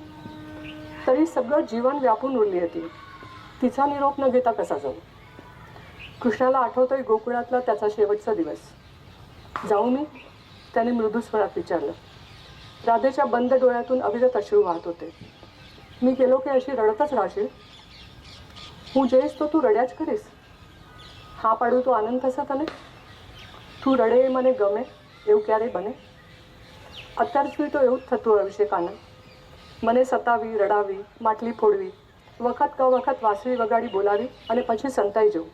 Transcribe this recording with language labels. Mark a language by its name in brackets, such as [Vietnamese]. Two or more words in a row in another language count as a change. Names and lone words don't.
[Marathi] तरी सगळं जीवन व्यापून उरली होती. तिचा निरोप न घेता कसा जाऊ? कृष्णाला आठवतोय गोकुळातला त्याचा शेवटचा दिवस. जाऊ मी? त्याने मृदू स्वरात विचारलं. राधेच्या बंद डोळ्यातून अविरत अश्रू वाहत होते. मी गेलो की अशी रडतच राहशील? [Gujarati] હું જઈશ તો તું રડ્યા જ કરીશ. હા પાડું તો આનંદ થશે તને? તું રડે એ મને ગમે એવું ક્યારેય બને? અત્યાર સુધી તો એવું જ થતું રહ્યું છે કાના. મને સતાવી, રડાવી, માટલી ફોડવી, વખત ક વખત વાંસળી વગાડી બોલાવી અને પછી સંતાઈ જવું.